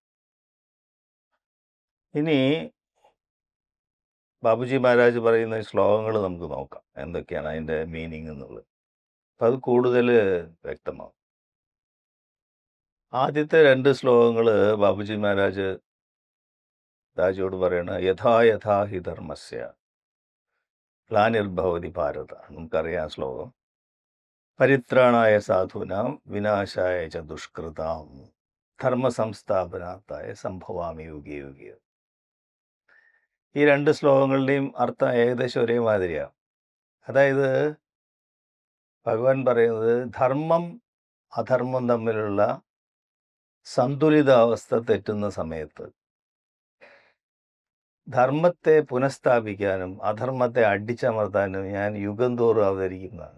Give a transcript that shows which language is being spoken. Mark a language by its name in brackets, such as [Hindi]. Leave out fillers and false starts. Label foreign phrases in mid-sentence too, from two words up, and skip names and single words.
[Malayalam] ഇനി ബാബുജി മഹാരാജ് പറയുന്ന ശ്ലോകങ്ങൾ നമുക്ക് നോക്കാം, എന്തൊക്കെയാണ് അതിൻ്റെ മീനിങ് എന്നുള്ളത്. അപ്പം അത് കൂടുതൽ വ്യക്തമാവും. ആദ്യത്തെ 2 ശ്ലോകങ്ങൾ ബാബുജി മഹാരാജ് രാജയോട് പറയണ [Sanskrit] യഥാ യഥാ ഹി ധർമ്മസ്യ ഗ്ലാനിർഭവതി ഭാരത. [Malayalam] നമുക്കറിയാം ശ്ലോകം. [Sanskrit] പരിത്രാണായ സാധൂനാം വിനാശായ ച ദുഷ്കൃതാം ധർമ്മ സംസ്ഥാപനാത്തായ സംഭവാമി യുഗേ യുഗേ. [Malayalam] ഈ 2 ശ്ലോകങ്ങളുടെയും അർത്ഥം ഏകദേശം ഒരേ മാതിരിയാണ്. അതായത് ഭഗവാൻ പറയുന്നത് ധർമ്മം അധർമ്മം തമ്മിലുള്ള സന്തുലിതാവസ്ഥ തെറ്റുന്ന സമയത്ത് ധർമ്മത്തെ പുനഃസ്ഥാപിക്കാനും അധർമ്മത്തെ അടിച്ചമർത്താനും ഞാൻ യുഗം തോറും അവതരിക്കുന്നതാണ്.